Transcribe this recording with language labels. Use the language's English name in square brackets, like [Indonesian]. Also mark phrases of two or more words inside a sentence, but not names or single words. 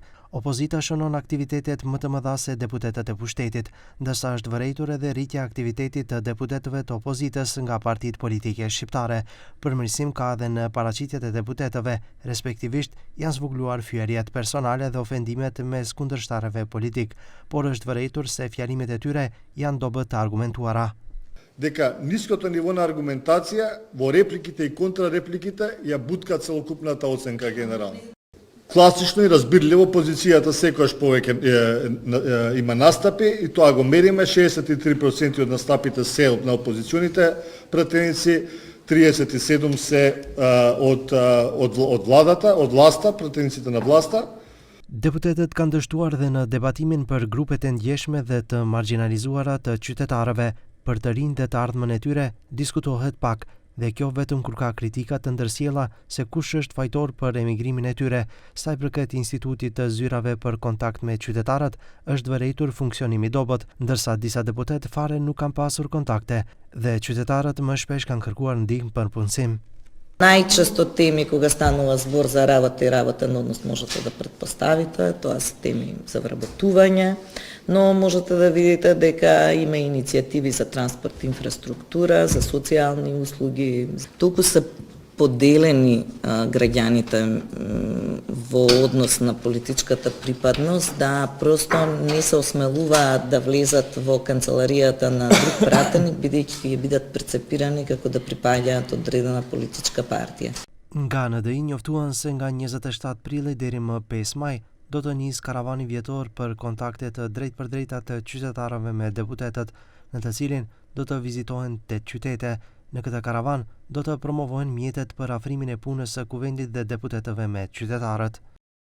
[Albanian] Opozita shënon aktivitetet më të mëdha se deputetët e pushtetit, ndërsa është vërejtur edhe rritja e aktivitetit të deputetëve të opozitës nga partitë politike shqiptare. Përmirësim ka edhe në paraqitjet e deputetëve, respektivisht janë zvogluar fyerjet personale dhe ofendimet mes kundërshtarëve politik, por është vërejtur se fjalimet e tyre janë dobët të argumentuara. [Macedonian] Дека ниското ниво на аргументација во репликите и контрарепликите ја бутка целокупната оценка генерална. Класично и разбирливо позицијата секогаш повеќе има настапи и тоа го мериме. 63% од настапите се на опозиционите пратеници, 37% се од владата, од власта, пратениците на власта. [Albanian] Deputetët kanë dështuar dhe në debatimin për grupet e ndjeshme dhe të marginalizuara të qytetarëve. Për të rinj dhe të ardhmen e tyre diskutohet pak, dhe kjo vetëm kur ka kritika të ndërsjella se kush është fajtor për emigrimin e tyre. Sa i përket Institutit të Zyrave për kontakt me qytetarët, është vërejtur funksionimi dobët, ndërsa disa deputet fare nuk kanë pasur kontakte dhe qytetarët më shpesh kanë kërkuar ndihmë për punësim. [Macedonian] Најчесто теми кога станува збор за работа и работен однос можете да претпоставите, тоа се теми за вработување, но можете да видите дека има иницијативи за транспорт и инфраструктура, за социјални услуги. Толку се поделени граѓаните во однос на политичката припадност да просто не се осмелуваат да влезат во канцеларијата на друг пратеник, бидејќи ќе бидат перцепирани како да припаѓаат одредена политичка партија. [Albanian] Nga NDI njoftuan se nga 27 prilli deri më 5 maj do të nis karavani vjetor për kontakte të drejtpërdrejta të qytetarëve me deputetët, në të cilin do të vizitohen 8 qytete. Në këtë karavan do të promovohen mjetet për afrimin e punës së kuvendit dhe deputetëve me qytetarët.